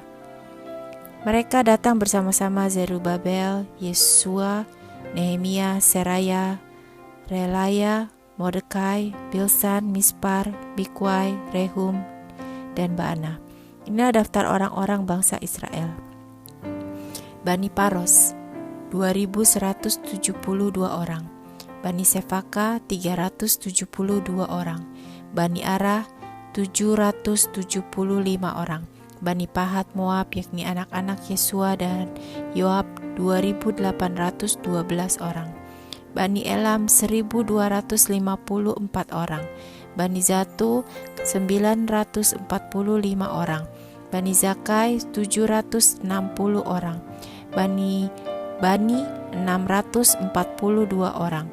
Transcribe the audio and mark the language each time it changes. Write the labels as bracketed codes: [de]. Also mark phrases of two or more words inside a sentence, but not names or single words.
[id] Mereka datang bersama-sama Zerubabel, Yesua, Nehemia, Seraya, Relaya, Mordekai, Bilsan, Mispar, Bikwai, Rehum, dan Baana. Inilah daftar orang-orang bangsa Israel. Bani Paros 2172 orang. Bani Sefaka 372 orang. Bani Arah 775 orang. Bani Pahat Moab yakni anak-anak Yesua dan Yoab 2812 orang. Bani Elam 1254 orang. Bani Zatu 945 orang. Bani Zakai 760 orang. Bani 642 orang.